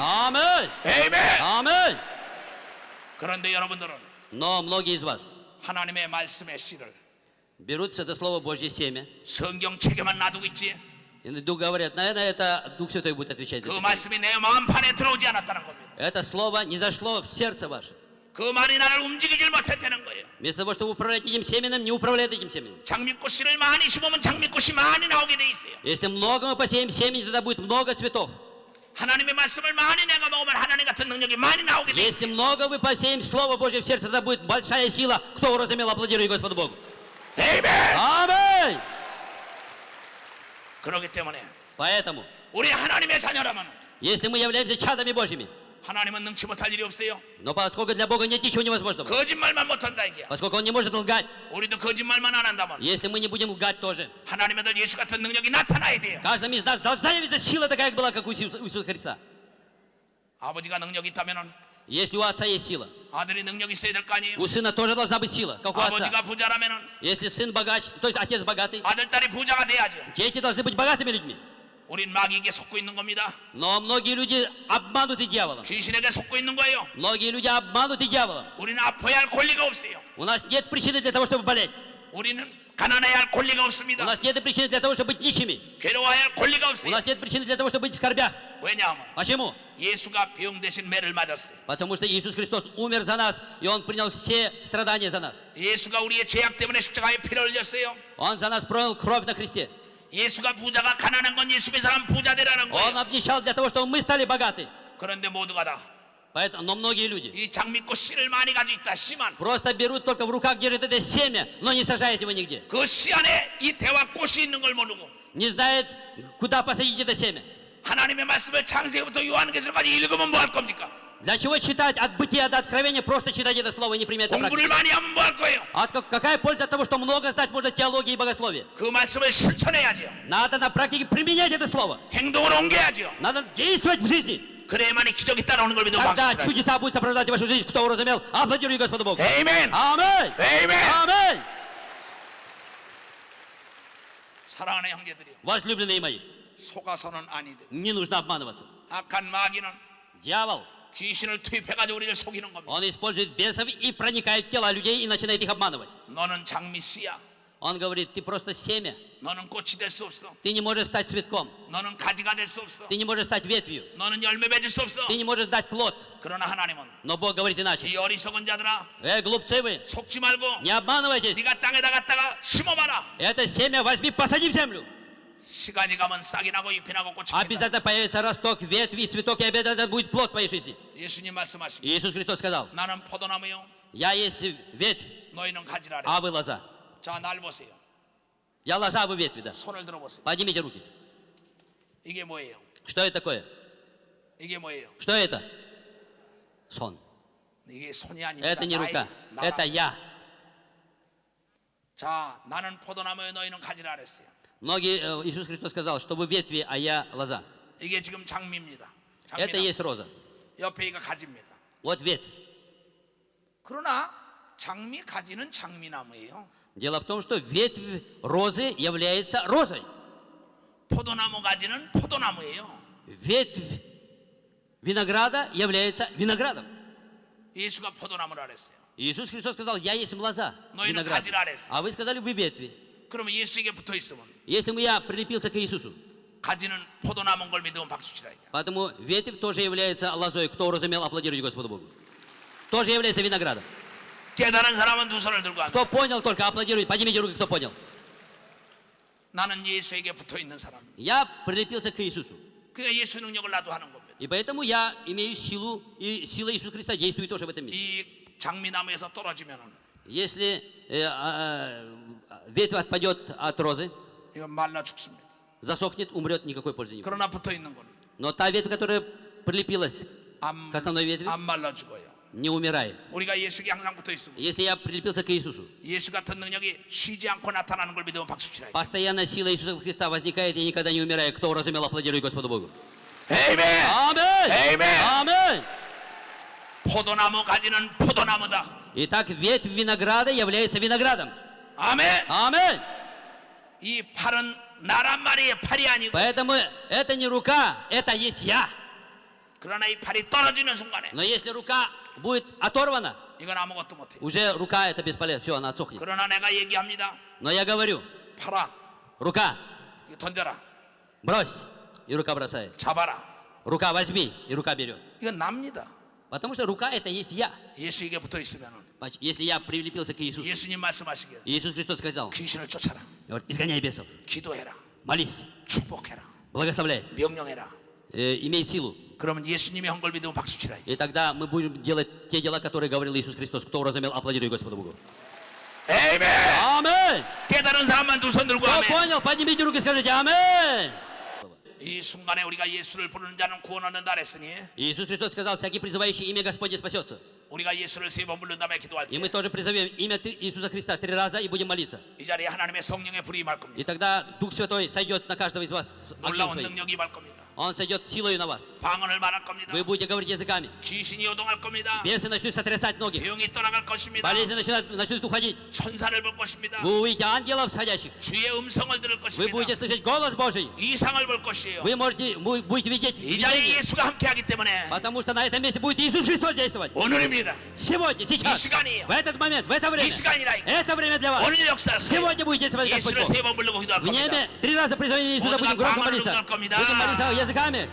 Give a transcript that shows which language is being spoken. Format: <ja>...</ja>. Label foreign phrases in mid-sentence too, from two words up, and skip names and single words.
<ru>Аминь!</ru> <ko>아멘.</ko> <ru>Аминь!</ru> <ko>그런데 여러분들은</ko> <ru>Но многие из вас</ru> <ko>하나님의 말씀의 씨를</ko> <ru>берут это Слово Божье семя,</ru> <ko>성경 책에만 놔두고 있지</ko> <ru>и говорят, наверное, это Дух Святой будет отвечать за</ru> <ko>그</ko> <ru>это семя.</ru> <ko>말씀이 내 마음판에 들어오지 않았다는 겁니다.</ko> <ru>Это Слово не зашло в сердце ваше.</ru> <ko>그 말이 나를 움직이질 못했다는 거예요.</ko> <ru>Вместо того, чтобы управлять этим семенем, не управляет этим семенем.</ru> <ko>장미꽃 씨를 많이 심으면 장미꽃이 많이 나오게 돼 있어요.</ko> <ru>Если много мы посеем семени, тогда будет много цветов.</ru> <ko>하나님의 말씀을 많이 내가 먹으면 하나님 같은 능력이 많이 나오게 돼</ko> <ru>Если</ru> <ko>있어요.</ko> <ru>много вы посеем Слово Божье в сердце, тогда будет большая сила. Кто уразумел, аплодирует Господу Богу.</ru> <ko>아멘.</ko> <ru>Аминь!</ru> <ko>그렇기 때문에</ko> <ru>Поэтому,</ru> <ko>우리 하나님의 자녀라면</ko> <ru>если мы являемся чадами Божьими,</ru> <ko>하나님은 능치 못할 일이 없어요.</ko> <ru>но поскольку для Бога нет ничего невозможного,</ru> <ko>거짓말만 못한다 이게.</ko> <ru>поскольку Он не может лгать,</ru> <ko>우리도 거짓말만 안 한다면</ko> <ru>если мы не будем лгать тоже,</ru> <ko>하나님의 아들 예수 같은 능력이 나타나야 돼요.</ko> <ru>каждому из нас должна явиться сила такая, как была, как у Иисуса Христа.</ru> <ko>아버지가 능력이 있다면은</ko> <ru>Если у отца есть сила,</ru> <ko>아들이 능력이 있어야 될 거 아니에요.</ko> <ru>у сына тоже должна быть сила, как у отца.</ru> <ko>아버지가 부자라면은</ko> <ru>Если сын богач, то есть отец богатый,</ru> <ko>아들 딸이 부자가 돼야죠.</ko> <ru>дети должны быть богатыми людьми.</ru> <ko>우린 마귀에게 속고 있는 겁니다.</ko> <ru>Но многие люди обмануты дьяволом.</ru> <ko>귀신에게 속고 있는 거예요.</ko> <ru>Многие люди обмануты дьяволом.</ru> <ko>우리는 아파야 할 권리가 없어요.</ko> <ru>У нас нет причины для того, чтобы болеть.</ru> <ko>우리는 가난해야 할 권리가</ko> <ru>У</ru> <ko>없습니다.</ko> <ru>нас нет причины для того, чтобы быть нищими.</ru> <ko>괴로워야 할 권리가</ko> <ru>У</ru> <ko>없어요.</ko> <ru>нас нет причины для того, чтобы быть в скорбях.</ru> <ko>왜냐하면</ko> <ru>Почему?</ru> <ko>예수가 병 대신 매를 맞았어요.</ko> <ru>Потому что Иисус Христос умер за нас, и Он принял все страдания за нас.</ru> <ko>예수가 우리의 죄악 때문에 십자가에 피를 흘렸어요.</ko> <ru>Он за нас пролил кровь на кресте.</ru> <ko>예수가 부자가 가난한 건 예수 믿는 사람 부자 되라는</ko> <ru>Он</ru> <ko>거예요.</ko> <ru>обнищал для того, чтобы мы стали богаты.</ru> <ko>그런데 모두가 다 이</ko> <ru>Поэтому, но многие люди</ru> <ko>장미꽃 씨를 많이 가지고 있다. 씨만.</ko> <ru>просто берут только в руках, держат это семя, но не сажают его нигде.</ru> <ko>그 씨 안에 이 대화 꽃이 있는 걸 모르고</ko> <ru>Не знает, куда посадить это семя.</ru> <ko>하나님의 말씀을 창세기부터 요한계시록까지 읽으면 뭐 할 겁니까?</ko> <ru>Для чего читать от бытия до откровения, просто читать это слово и не применять это</ru> <ko>공부를</ko> <ru>практике?</ru> <ko>많이 하면 뭐 할 거예요?</ko> <ru>Какая польза от того, что много знать можно теологии и богословия?</ru> <ko>그 말씀을 실천해야죠.</ko> <ru>Надо на практике применять это слово.</ru> <ko>행동으로 옮겨야죠.</ko> <ru>Надо действовать в жизни.</ru> <ko>그래야만이 기적이 따라오는 걸 믿으면</ko> <ru>Тогда</ru> <ko>박수 쳐요.</ko> <ru>чудеса будут сопровождать вашу жизнь. Кто уразумел, аплодируй Господу Богу.</ru> <ko>아멘.</ko> <ru>Аминь.</ru> <ko>아멘.</ko> <ru>Аминь.</ru> <ko>사랑하는 형제들이요.</ko> <ru>Возлюбленные мои,</ru> <ko>속아서는 아니들.</ko> <ru>не нужно обманываться.</ru> <ko>악한 마귀는</ko> <ru>Дьявол,</ru> <ko>귀신을 투입해가지고 우리를 속이는 겁니다.</ko> <ru>он использует бесов и проникает в тела людей и начинает их обманывать.</ru> <ko>너는 장미 씨야.</ko> <ru>Он говорит, ты просто семя.</ru> <ko>너는 꽃이 될 수 없어.</ko> <ru>Ты не можешь стать цветком.</ru> <ko>너는 가지가 될 수 없어.</ko> <ru>Ты не можешь стать ветвью.</ru> <ko>너는 열매 맺을 수 없어.</ko> <ru>Ты не можешь дать плод.</ru> <ko>그러나 하나님은</ko> <ru>Но Бог говорит иначе.</ru> <ko>이 어리석은 자들아</ko> <ru>Глупцы вы,</ru> <ko>속지 말고</ko> <ru>не обманывайтесь.</ru> <ko>네가 땅에다 갖다가 심어봐라.</ko> <ru>Это семя возьми, посади в землю.</ru> <ko>시간이 가면 싹이 나고 잎이 나고 꽃이 핀다.</ko> <ru>Обязательно появится росток, ветви, цветок, и обязательно будет плод в твоей жизни.</ru> <ko>예수님 말씀하십니다.</ko> <ru>Иисус Христос сказал,</ru> <ko>나는 포도나무요.</ko> <ru>я есть ветвь,</ru> <ko>너희는 가지라.</ko> <ru>а вы лоза.</ru> <ko>자, 날 보세요.</ko> <ru>Я лоза, а вы ветви, да.</ru> <ko>손을 들어보세요.</ko> <ru>Поднимите руки.</ru> <ko>이게 뭐예요?</ko> <ru>Что это такое?</ru> <ko>이게 뭐예요?</ko> <ru>Что это? Сон.</ru> <ko>이게 손이 아닙니다.</ko> <ru>Это не рука, это я.</ru> <ko>자, 나는 포도나무요. 너희는 가지라 그랬어요.</ko> <ru>Многие, Иисус Христос сказал, что вы ветви, а я лоза.</ru> <ko>이게 지금 장미입니다.</ko> <ru>Это и есть роза.</ru> <ko>옆에 이가 가지입니다.</ko> <ru>Вот ветвь.</ru> <ko>그러나 장미 가지는 장미나무예요.</ko> <ru>Дело в том, что ветвь розы является розой.</ru> <ko>포도나무 가지는 포도나무예요.</ko> <ru>Ветвь винограда является виноградом.</ru> <ko>예수가 포도나무라 그랬어요.</ko> <ru>Иисус Христос сказал: я есть лоза,</ru> <ko>너희는</ko> <ru>виноград.</ru> <ko>가지라 그랬어요.</ko> <ru>А вы сказали: вы ветви.</ru> <ko>그러면 예수에게 붙어 있으면</ko> <ru>Если бы я прилепился к Иисусу,</ru> <ko>가지는 포도나무인 걸 믿으면 박수 치라 이거.</ko> <ru>поэтому ветвь тоже является лозой. Кто уразумел, аплодируйте Господу Богу. Тоже является виноградом.</ru> <ko>깨달은 사람은 두 손을 들고</ko> <ru>Кто</ru> <ko>합니다.</ko> <ru>понял, только аплодирует. Поднимите руки, кто понял.</ru> <ko>나는 예수에게 붙어 있는 사람.</ko> <ru>Я прилепился к Иисусу.</ru> <ko>그러니까 예수 능력을 나도 하는 겁니다.</ko> <ru>И поэтому я имею силу, и сила Иисуса Христа действует тоже в этом мире.</ru> <ko>이 장미나무에서 떨어지면은</ko> <ru>Если ветвь отпадет от розы,</ru> <ko>이건 말라 죽습니다.</ko> <ru>засохнет, умрет, никакой пользы не будет.</ru> <ko>그러나 붙어 있는 건</ko> <ru>Но та ветвь, которая прилепилась</ru> <ko>안,</ko> <ru>к основной ветви,</ru> <ko>안 말라 죽어요.</ko> <ru>не умирает.</ru> <ko>우리가 예수에게 항상 붙어 있으면</ko> <ru>Если я прилепился к Иисусу,</ru> <ko>예수 같은 능력이 쉬지 않고 나타나는 걸 믿으면 박수 치라.</ko> <ru>постоянно сила Иисуса Христа возникает и никогда не умирает. Кто уразумел, аплодирует Господу Богу.</ru> <ko>아멘.</ko> <ru>Аминь! Amen. Аминь!</ru> <ko>포도나무 가지는 포도나무다.</ko> <ru>Итак, ветвь винограда является виноградом.</ru> <ko>아멘.</ko> <ru>Аминь!</ru> <ko>이 팔은 나란 말이에요. 팔이 아니고.</ko> <ru>Поэтому это не рука, это есть я.</ru> <ko>그러나 이 팔이 떨어지는 순간에</ko> <ru>Но если рука будет оторвана,</ru> <ko>이건 아무것도 못해.</ko> <ru>уже рука это бесполезно, все, она отсохнет.</ru> <ko>그러나 내가 얘기합니다.</ko> <ru>Но я говорю,</ru> <ko>팔아.</ko> <ru>рука,</ru> <ko>이거 던져라.</ko> <ru>брось, и рука бросает.</ru> <ko>잡아라.</ko> <ru>Рука возьми, и рука берет.</ru> <ko>이건 납니다.</ko> <ru>Потому что рука это есть я.</ru> <ko>예수에게 붙어 있으면은</ko> <ru>Если я прилепился к Иисусу,</ru> <ko>예수님 말씀하시길</ko> <ru>Иисус Христос сказал:</ru> <ko>귀신을 쫓아라.</ko> <ru>говорит, изгоняй бесов,</ru> <ko>기도해라.</ko> <ru>молись,</ru> <ko>축복해라.</ko> <ru>благословляй,</ru> <ko>명령해라.</ko> <ru>имей силу.</ru> <ko>그러면 예수님이 한 걸 믿으면 박수 치라.</ko> <ru>И тогда мы будем делать те дела, которые говорил Иисус Христос. Кто уразумел, аплодируй Господу Богу.</ru> <ko>아멘.</ko> <ru>Аминь!</ru> <ko>깨달은 사람만 두 손 들고</ko> <ru>Кто</ru> <ko>아멘.</ko> <ru>понял, поднимите руки и скажите аминь!</ru> <ko>이 순간에 우리가 예수를 부르는 자는 구원 얻는다 그랬으니</ko> <ru>Иисус Христос сказал: всякий призывающий имя Господне спасется.</ru> <ko>우리가 예수를 3번 부른 다음에 기도할</ko> <ru>И</ru> <ko>때</ko> <ru>мы тоже призовем имя Иисуса Христа 3 раза и будем молиться.</ru> <ko>이 자리에 하나님의 성령의 불이 임할 겁니다.</ko> <ru>И тогда Дух Святой сойдет на каждого из вас огнем</ru> <ko>놀라운</ko> <ru>своим.</ru> <ko>능력이 임할 겁니다.</ko> <ru>Он сойдет силою на вас.</ru> <ko>방언을 말할 겁니다.</ko> <ru>Вы будете говорить языками.</ru> <ko>귀신이 요동할 겁니다.</ko> <ru>Бесы начнут сотрясать ноги.</ru> <ko>병이 떠나갈 것입니다.</ko> <ru>Болезни начнут уходить.</ru> <ko>천사를 볼 것입니다.</ko> <ru>Вы увидите ангелов сходящих.</ru> <ko>주의 음성을 들을</ko> <ru>Вы будете</ru> <ko>것입니다.</ko> <ru>слышать голос Божий.</ru> <ko>이상을 볼 것이에요.</ko> <ru>Вы будете видеть</ru> <ko>이 자리에</ko> <ru>видение.</ru> <ko>예수가 함께하기 때문에</ko> <ru>Потому что на этом месте будет Иисус Христос действовать.</ru> <ko>오늘입니다.</ko> <ru>Сегодня, сейчас,</ru> <ko>이 시간이에요.</ko> <ru>в этот момент, в это время.</ru> <ko>이 시간이라.</ko> <ru>Это время для вас.</ru> <ko>오늘 역사를</ko> <ru>Сегодня будет действовать Господь</ru> <ko>예수를</ko> <ru>Бог.</ru> <ko>3번 부르고 기도할</ko> <ru>В</ru> <ko>겁니다.</ko> <ru>небе 3 раза призовем Иисуса, будем громко молиться. Будем молиться языками.</ru>